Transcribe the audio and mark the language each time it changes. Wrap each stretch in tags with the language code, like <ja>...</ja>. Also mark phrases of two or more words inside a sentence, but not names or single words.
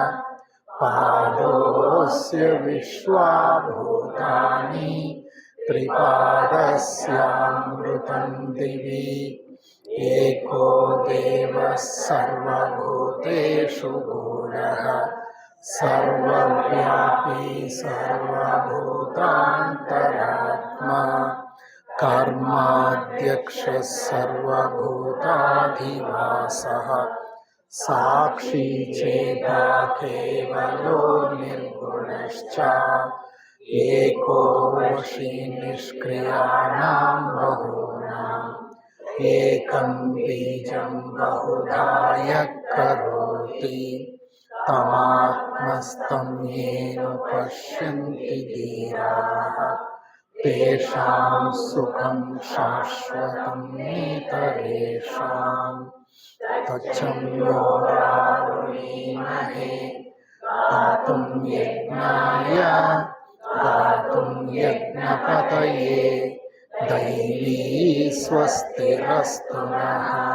<sa>पादोस्य विश्वाभूतानि त्रिपादस्यामृतं दिवि एको देवः सर्वभूतेषु गूढः सर्वव्यापि सर्वभूतान्तरात्म कर्माध्यक्ष सर्वभूताधिवासः साक्षि चेत केवलो निर्गुणश्च एको वशि निष्क्रियाणां बहूनां एकं बीजं बहुधा यः करोति तमात्मस्थं येन पश्यन्ति धीराः तेषां सुखं शाश्वतं नेतरेषां तच्चं योरावृणीमहे गातुं यज्ञाय गातुं यज्ञपतये दैवी स्वस्तिरस्तु नः</sa>